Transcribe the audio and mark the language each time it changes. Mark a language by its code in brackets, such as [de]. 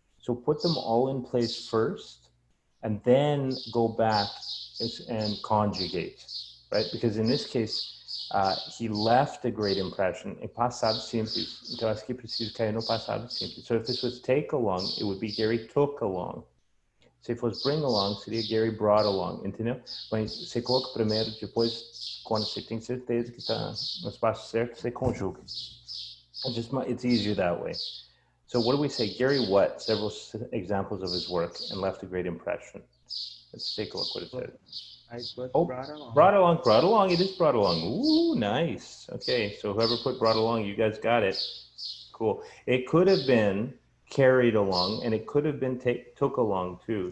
[en] So put them all in place first and then go back and conjugate, right? Because in this case, he left a great impression [pt] em passado simples. Então acho que preciso cair no passado simples. [en] So if this was take along, it would be Gary took along. [pt] Se fosse bring along, seria [en] Gary brought along, [pt] entendeu? Mas você coloca primeiro, depois, quando você tem certeza que está no espaço certo, você conjuga. [en] It's easier that way. So what do we say? Gary what? Several examples of his work and left a great impression. Let's take a look what it says. I put Oh, brought along. Brought along. It is brought along. Ooh, nice. Okay, so whoever put brought along, you guys got it. Cool. It could have been carried along, and it could have been took along too.